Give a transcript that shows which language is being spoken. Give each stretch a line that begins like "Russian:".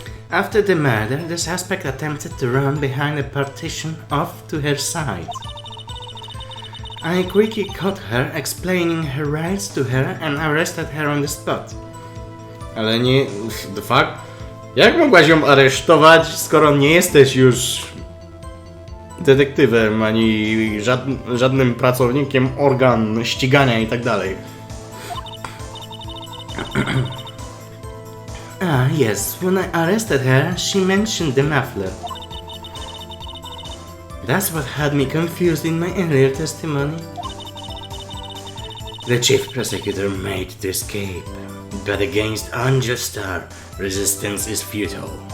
English: After the murder, the suspect attempted to run behind a partition off to her side. I quickly caught her, explaining her rights to her and arrested her on the spot.
Polish: Ale nie...
English: the fuck?
Polish: Jak mogłaś ją aresztować, skoro nie jesteś już detektywem, ani żadnym pracownikiem organ ścigania i tak dalej?
English: Yes, when I arrested her, she mentioned the muffler. That's what had me confused in my earlier testimony. The chief prosecutor made to escape, but against unjust Starr, resistance is futile.